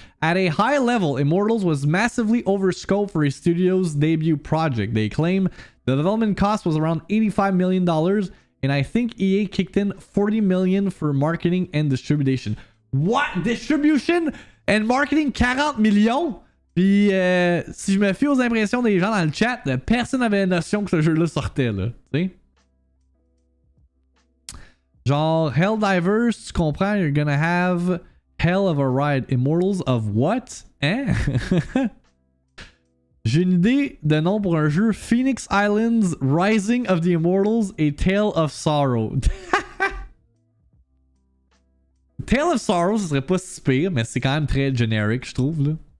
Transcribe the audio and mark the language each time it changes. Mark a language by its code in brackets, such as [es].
[en] At a high level, Immortals was massively overscoped for a studio's debut project. They claim the development cost was around $85 million, and I think EA kicked in $40 million for marketing and distribution. What? Distribution and marketing 40 millions? [fr] Puis si je me fie aux impressions des gens dans le chat, personne n'avait notion que ce jeu-là sortait, là. Tu sais? Genre, Helldivers, tu comprends? [en] You're gonna have hell of a ride. Immortals of what? Hein? [fr] J'ai une idée de nom pour un jeu. Phoenix Islands, Rising of the Immortals et Tale of Sorrow. Tale of Sorrow, ce serait pas si pire, mais c'est quand même très generic, je trouve, là.